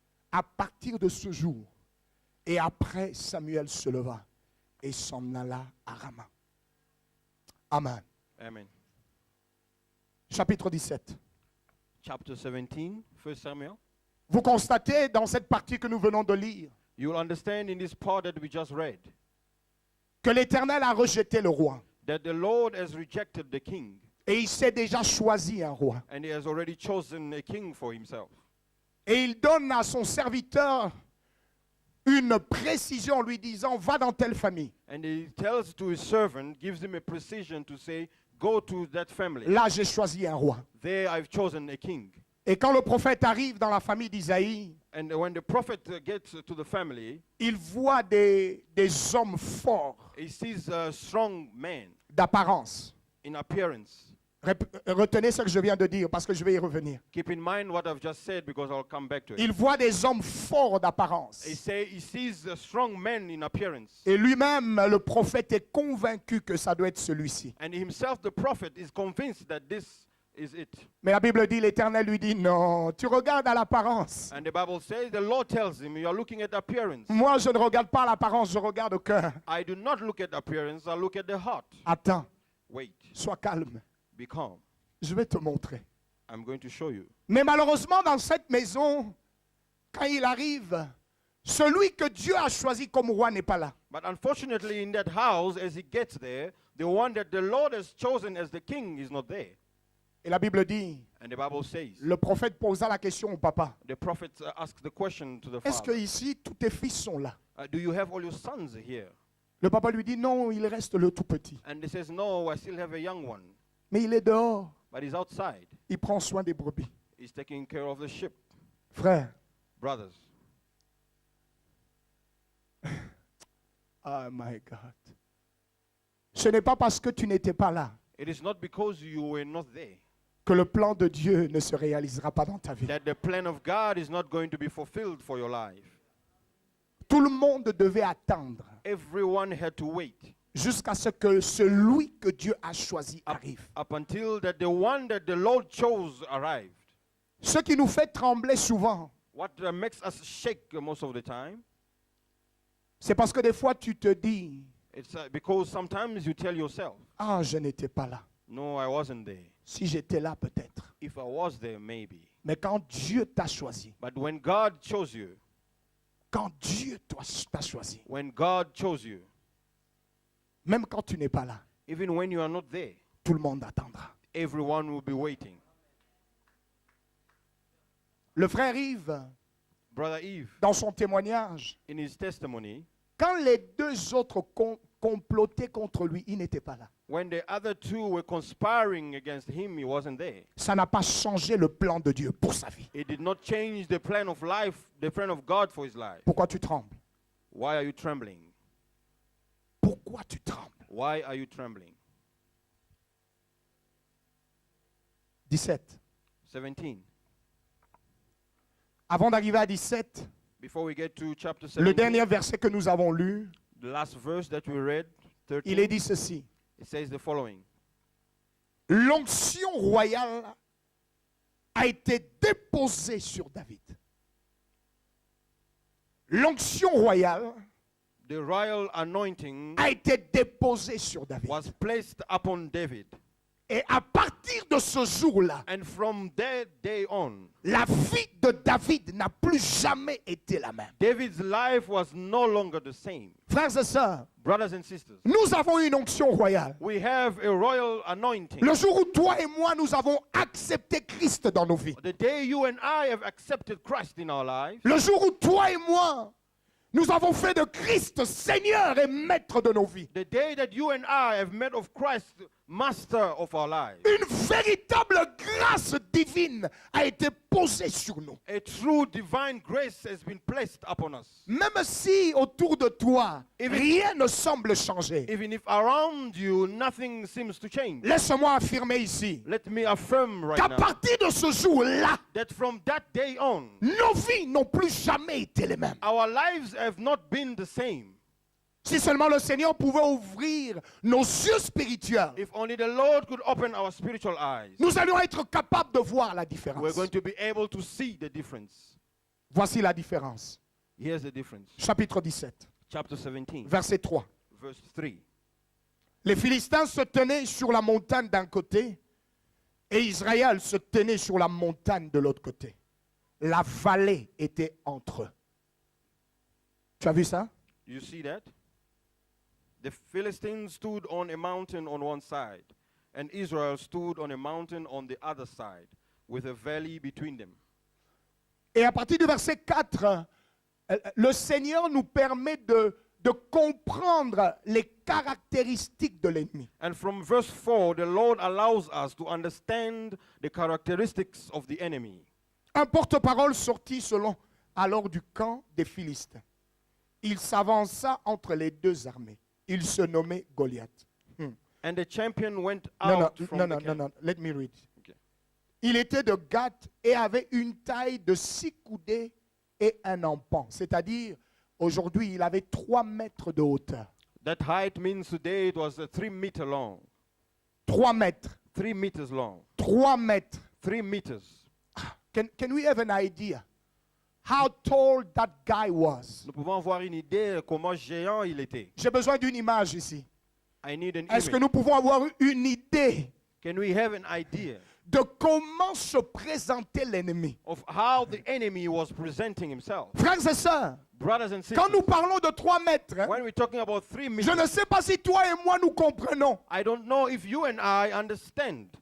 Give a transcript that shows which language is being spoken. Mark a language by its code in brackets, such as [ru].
[fr] À partir de ce jour, et après Samuel se leva et s'en alla à Rama. Amen. Amen. Chapitre 17. [en] Chapter 17, 1 Samuel. [fr] Vous constatez dans cette partie que nous venons de lire [en] You will understand in this part that we just read [fr] que l'Éternel a rejeté le roi [en] that the Lord has rejected the king [fr] et il s'est déjà choisi un roi. [en] and he has already chosen a king for himself. [fr] Et il donne à son serviteur une précision en lui disant, va dans telle famille. [en] And he tells to his servant, gives him a precision to say, go to that family. [fr] Là, j'ai choisi un roi. [en] There I've chosen a king. [fr] Et quand le prophète arrive dans la famille d'Isaïe, [en] And when the prophet gets to the family, [fr] il voit des hommes forts [en] he sees a strong man [fr] d'apparence. [en] in appearance. [fr] Retenez ce que je viens de dire parce que je vais y revenir. [en] Keep in mind what I've just said because I'll come back to it. [fr] Il voit des hommes forts d'apparence. [en] He sees strong men in appearance. [fr] Et lui-même, le prophète, est convaincu que ça doit être celui-ci. [en] And himself, the prophet, is convinced that this is it. [fr] Mais la Bible dit, l'Éternel lui dit, non, tu regardes à l'apparence. [en] And the Bible says, the Lord tells him, you are looking at appearance. [fr] Moi, je ne regarde pas l'apparence, je regarde au cœur. [en] I do not look at appearance, I look at the heart. [fr] Attends, [en] Wait, [fr] sois calme. [en] be calm. [fr] Je vais te montrer. [en] I'm going to show you. [fr] Mais malheureusement, dans cette maison, quand il arrive, celui que Dieu a choisi comme roi n'est pas là. [en] But unfortunately, in that house, as he gets there, the one that the Lord has chosen as the king is not there. [fr] Et la Bible dit, [en] And the Bible says, [fr] le prophète posa la question au papa. [en] the prophet asked the question to the [fr] Est-ce que [en] father, [fr] ici, tous tes fils sont là? [en] do you have all your sons here? [fr] Le papa lui dit, non, il reste le tout petit. [en] And he says, no, I still have a young one. [fr] Mais il est dehors. [en] But he's outside. [fr] Il prend soin des brebis. [en] He's taking care of the sheep. [fr] Frère, [en] Brothers, oh my God. [fr] Ce n'est pas parce que tu n'étais pas là [en] it is not because you were not there [fr] que le plan de Dieu ne se réalisera pas dans ta vie. [en] that the plan of God is not going to be fulfilled for your life. [fr] Tout le monde devait attendre [en] Everyone had to wait [fr] jusqu'à ce que celui que Dieu a choisi arrive. [en] up until that the one that the Lord chose arrived. [fr] Ce qui nous fait trembler souvent, [en] What makes us shake most of the time, [fr] c'est parce que des fois tu te dis, [en] it's because sometimes you tell yourself, [fr] ah, je n'étais pas là. [en] no, I wasn't there. [fr] Si j'étais là, peut-être. [en] If I was there, maybe. [fr] Mais quand Dieu t'a choisi, [en] But when God chose you, [fr] quand Dieu t'a choisi, [en] when God chose you, [fr] même quand tu n'es pas là, [en] even when you are not there, [fr] tout le monde attendra. [en] everyone will be waiting. [fr] Le frère Yves, [en] Brother Eve, [fr] dans son témoignage, [en] in his testimony, [fr] quand les deux autres complotaient contre lui, il n'était pas là. [en] when the other two were conspiring against him, he wasn't there. [fr] Ça n'a pas changé le plan de Dieu pour sa vie. [en] It did not change the plan of life, the plan of God for his life. [fr] Pourquoi tu trembles? [en] Why are you trembling? [fr] Pourquoi tu trembles? [en] Why are you trembling? [fr] 17. [en] 17. [fr] Avant d'arriver à 17, [en] Before we get to chapter [fr] le [en] 17, [fr] dernier verset que nous avons lu, [en] the last verse that we read, [fr] il est [en] 13, [fr] dit ceci. [en] it says the following. [fr] L'onction royale a été déposée sur David. L'onction royale [en] The royal anointing [fr] a été déposée sur David. [en] was placed upon David. [fr] Et à partir de ce jour-là, [en] And from that day on, [fr] la vie de David n'a plus jamais été la même. [en] David's life was no longer the same. [fr] Frères et sœurs, [en] Brothers and sisters, [fr] nous avons une onction royale. [en] we have a royal anointing. [fr] Le jour où toi et moi, nous avons accepté Christ dans nos vies. [en] The day you and I have accepted Christ in our lives, [fr] Le jour où toi et moi, nous avons fait de Christ Seigneur et Maître de nos vies. [en] the day that you and I have made of Christ master of our lives, [fr] Une véritable grâce divine a été posée sur nous. [en] a true divine grace has been placed upon us. [fr] Même si autour de toi, [en] Even- [fr] rien ne semble changer. [en] Even if around you nothing seems to change, [fr] Laisse-moi affirmer ici [en] let me affirm right [fr] qu'à [en] now [fr] partir de ce jour-là, [en] that from that day on, [fr] nos vies n'ont plus jamais été les mêmes. [en] our lives have not been the same. [fr] Si seulement le Seigneur pouvait ouvrir nos yeux spirituels, [en] If only the Lord could open our spiritual eyes, [fr] nous allions être capables de voir la [en] we're [fr] différence. [en] going to be able to see the difference. [fr] Voici la différence. [en] Here's the difference. [fr] Chapitre 17, [en] Chapter 17, [fr] verset 3. [en] verse 3. [fr] Les Philistins se tenaient sur la montagne d'un côté et Israël se tenait sur la montagne de l'autre côté. La vallée était entre eux. Tu as vu ça? [en] You see that? The Philistines stood on a mountain on one side, and Israel stood on a mountain on the other side, with a valley between them. [fr] Et à partir du verset 4, le Seigneur nous permet de comprendre les caractéristiques de l'ennemi. [en] And from verse 4, the Lord allows us to understand the characteristics of the enemy. [fr] Un porte-parole sortit alors du camp des Philistins. Il s'avança entre les deux armées. Il se nommait Goliath. [en] And the champion went [fr] Non, [en] out from [fr] non, [en] the [fr] non, [en] camp. [fr] non, non. [en] Let me read. Okay. [fr] Il était de Gath et avait une taille de 6 coudées et un empan. C'est-à-dire, aujourd'hui, il avait 3 mètres de hauteur. [en] That height means today it was 3 meters long. [fr] 3 mètres. [en] 3 meters long. [fr] 3 mètres. [en] 3 meters. Can we have an idea how tall that guy was? [fr] Nous pouvons avoir une idée de comment géant il était. J'ai besoin d'une image ici. [en] I need an [fr] Est-ce que [en] image. [fr] nous pouvons avoir une idée [en] Can we have an idea [fr] de comment se présentait l'ennemi? [en] of how the enemy was presenting himself? [fr] Frères et sœurs, [en] Brothers and [fr] quand [en] sisters, [fr] nous parlons de 3 mètres, hein, [en] when we're talking about 3 [fr] je [en] meters, [fr] ne sais pas si toi et moi nous comprenons. [en] I don't know if you and I understand.